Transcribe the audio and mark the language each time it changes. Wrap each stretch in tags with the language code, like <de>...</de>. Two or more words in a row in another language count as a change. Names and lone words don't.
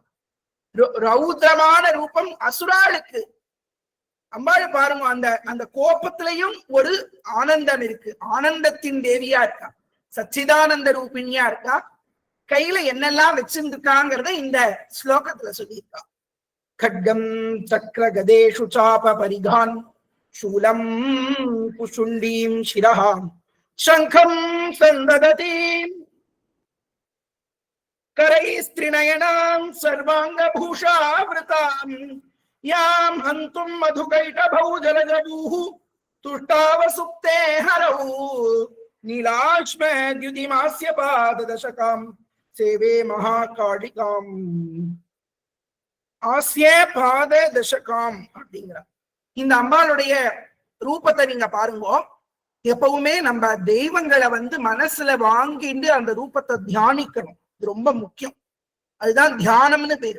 <ta>ரௌத்ரமான ரூபம் அசுராளுக்கு. அம்பாள் பாருங்க, அந்த கோபத்திலையும் ஒரு ஆனந்தம் இருக்கு. ஆனந்தத்தின் தேவியா இருக்கா, சச்சிதானந்த ரூபிணியா இருக்கா. கையில என்னெல்லாம் வச்சிருக்காங்கிறத இந்த ஸ்லோகத்துல சொல்லியிருக்கா.</ta> <sa>खड्गं चक्र गदेषु चाप परिघान् शूलं कुशुण्डीं शिरः शङ्खं सन्ददतीं करैस्त्रिनयनां सर्वाङ्गभूषावृतां यां हन्तुं मधुकैटभौ जलजबूः तुष्टावसुप्ते हरौ नीलाश्मद्युतिमास्य पाददशकां सेवे महाकालिकाम् आस्य पाद दशकाम्</sa> <ta>அப்படிங்கிற இந்த அம்பாளுடைய ரூபத்தை நீங்க பாருங்க. எப்பவுமே நம்ம தெய்வங்களை மனசுல வாங்கிட்டு அந்த ரூபத்தை தியானிக்கணும். இது ரொம்ப முக்கியம். அதுதான் தியானம்னு பேரு.</ta>